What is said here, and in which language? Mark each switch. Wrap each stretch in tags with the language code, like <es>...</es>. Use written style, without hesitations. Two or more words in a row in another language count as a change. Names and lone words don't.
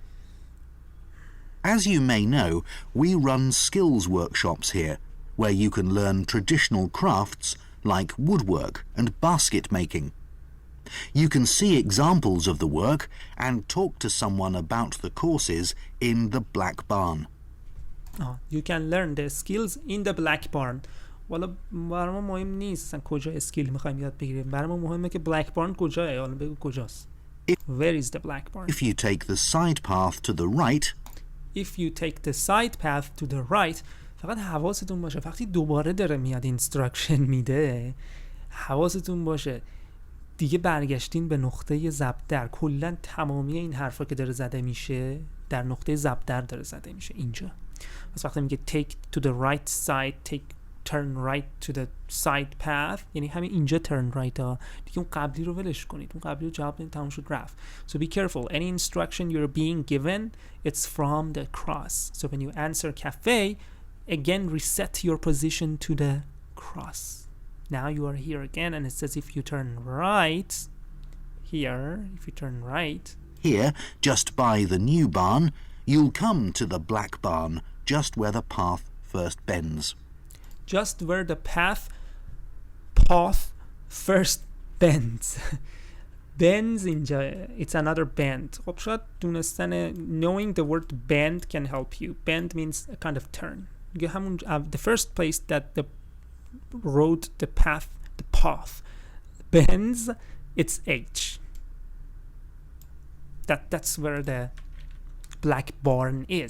<en>As you may know, we run skills workshops here, where you can learn traditional crafts like woodwork and basket making. You can see examples of the work and talk to someone about the courses in the Black Barn. You can learn the skills in the black barn.</en> <fa>والا برای ما مهم نیست اصلا کجا اسکیل میخوایم یاد بگیریم. برای ما مهمه که بلک بارن کجاه. حالا بگو کجاست.</fa> <en>Where is the black barn? If you take the side path to the right, If you take the side path to the right.</en> <fa>فقط حواستون باشه وقتی دوباره داره میاد اینستراکشن میده، حواستون باشه دیگه برگشتین به نقطه ضرب در. کلا تمامی این حرفا که داره زده میشه در نقطه ضرب در داره زده میشه اینجا. پس وقتی میگه</fa> <en>take to the right side, turn right to the side path،</en> <fa>یعنی همین اینجا</fa> <en>turn right</en> <fa>ها دیگه. اون قبلی رو ولش کنید، اون قبلی رو جواب بدین، تموم شد رفت.</fa> <en>So be careful, any instruction you're being given it's from the cross. So when you answer cafe, again reset your position to the cross. Now you are here again and it says if you turn right here, if you turn right here, just by the new barn, you'll come to the black barn, just where the path first bends. Just where the path first bends. Bends اینجا it's another bend.</en> <fa>خب شاید دونستن</fa> <en>knowing the word bend can help you. Bend means a kind of turn. You همون the first place that the road, the path bends, it's H. That's where the black barn is.</en>